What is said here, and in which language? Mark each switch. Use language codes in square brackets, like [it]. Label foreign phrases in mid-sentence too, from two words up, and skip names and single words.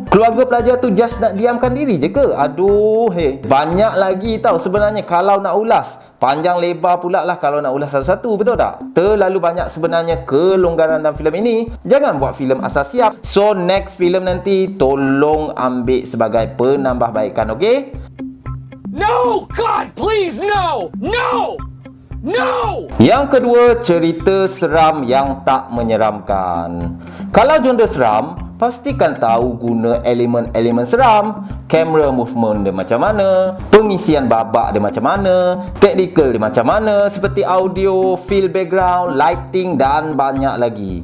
[ms] Keluarga pelajar tu just nak diamkan diri je ke? Aduh banyak lagi tau sebenarnya kalau nak ulas. Panjang lebar pula lah kalau nak ulas satu-satu, betul tak? Terlalu banyak sebenarnya kelonggaran dalam filem ini. Jangan buat filem asal siap. [en] So next [ms] filem nanti tolong ambil sebagai penambahbaikan, okey? [en] No! God, please, no! No! No! [ms] Yang kedua, cerita seram yang tak menyeramkan. Kalau genre seram, pastikan tahu guna elemen-elemen seram. Kamera movement dia macam mana, pengisian babak dia macam mana, technical dia macam mana, seperti audio, [en] feel background, [ms] lighting dan banyak lagi.